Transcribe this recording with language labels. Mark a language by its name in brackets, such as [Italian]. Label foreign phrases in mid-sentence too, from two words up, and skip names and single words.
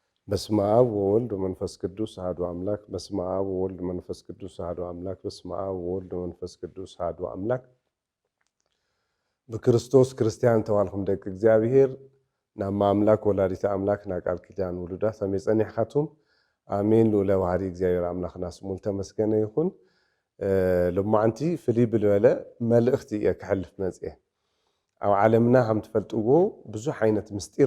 [Geez] በስመ አብ ወወልድ ወመንፈስ ቅዱስ አሐዱ አምላክ። በስመ አብ ወወልድ ወመንፈስ ቅዱስ አሐዱ አምላክ። በስመ አብ ወወልድ ወመንፈስ ቅዱስ አሐዱ አምላክ። [Tigrinya] በክርስቶስ ክርስቲያን ተባልኩም ደቂ እግዚአብሔር ናብ አምላክ ወላዲተ አምላክ ና ቃል ኪዳን ውሉዳ ሰመይ ጸኒሕካቱም አሜን። ልዑለ ባህሪ እግዚአብሔር አምላክና ስሙ ተመስገነ ይሁን። ልማዓንቲ ፍልይ ብልበለ መልእኽቲ እየ ክሕልፍ መጽአ። ኣብ ዓለምና ከም ትፈልጥዎ ብዙሕ ዓይነት ምስጢር